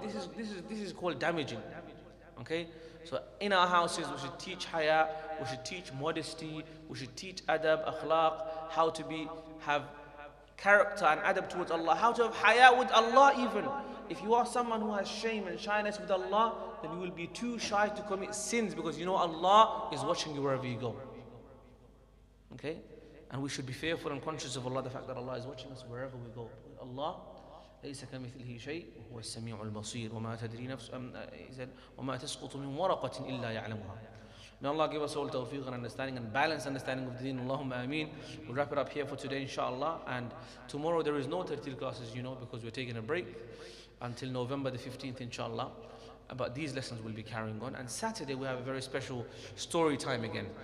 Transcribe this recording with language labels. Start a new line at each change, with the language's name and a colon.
English: This is called damaging. Okay? So in our houses we should teach Hayaa, we should teach modesty, we should teach adab, akhlaq, how to have character and adab towards Allah, how to have Hayaa with Allah even. If you are someone who has shame and shyness with Allah, then you will be too shy to commit sins, because you know Allah is watching you wherever you go. Okay? And we should be fearful and conscious of Allah, the fact that Allah is watching us wherever we go.
Arabic: Allah, ليس كمثله شيء وهو السميع البصير وما تدري نفس وما تسقط من ورقة إلا يعلمها.
English: May Allah give us all tawfiq and understanding and balanced understanding of the deen. Allahumma ameen. We'll wrap it up here for today, inshallah. And tomorrow there is no tartil classes, because we're taking a break until November the 15th, inshallah. But these lessons will be carrying on. And Saturday we have a very special story time again.